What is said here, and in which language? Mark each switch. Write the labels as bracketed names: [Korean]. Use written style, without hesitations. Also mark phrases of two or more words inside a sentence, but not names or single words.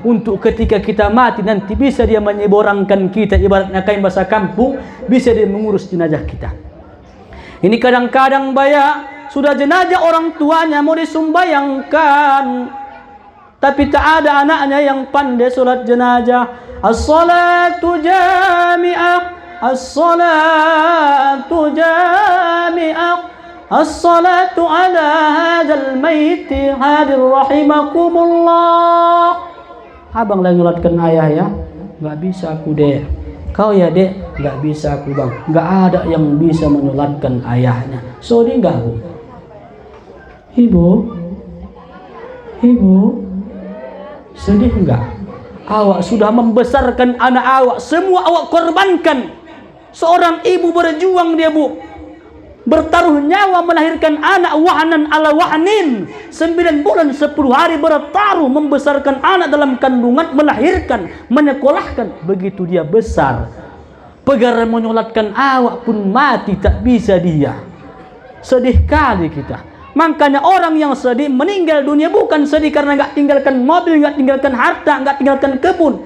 [Indonesian] Untuk ketika kita mati nanti bisa dia menyeborangkan kita, ibaratnya kain bahasa kampung, bisa dia mengurus jenazah kita. Ini kadang-kadang sudah jenazah orang tuanya mau disumbayangkan, tapi tak ada anaknya yang pandai sholat jenazah. [Arabic] الصلاة جامعة، الصلاة جامعة, الصلاة على هذا الميت حاضر رحمكم الله. [Indonesian] Abang lagi nyolatkan ayah ya? Enggak bisa aku, Dek. Kau ya, Dek? Enggak bisa aku, Bang. Enggak ada yang bisa menyolatkan ayahnya. Sedih enggak, Bu? Ibu, sedih enggak? Awak sudah membesarkan anak awak, semua awak korbankan. Seorang ibu berjuang dia, Bu, bertaruh nyawa melahirkan anak, [Arabic] وهنا على وهن, [Indonesian] 9 bulan 10 hari bertaruh membesarkan anak dalam kandungan, melahirkan, menyekolahkan. Begitu dia besar, pegar menyolatkan awak pun mati, tak bisa dia. Sedih kali kita. Makanya orang yang sedih meninggal dunia bukan sedih karena enggak tinggalkan mobil, enggak tinggalkan harta, enggak tinggalkan kebun.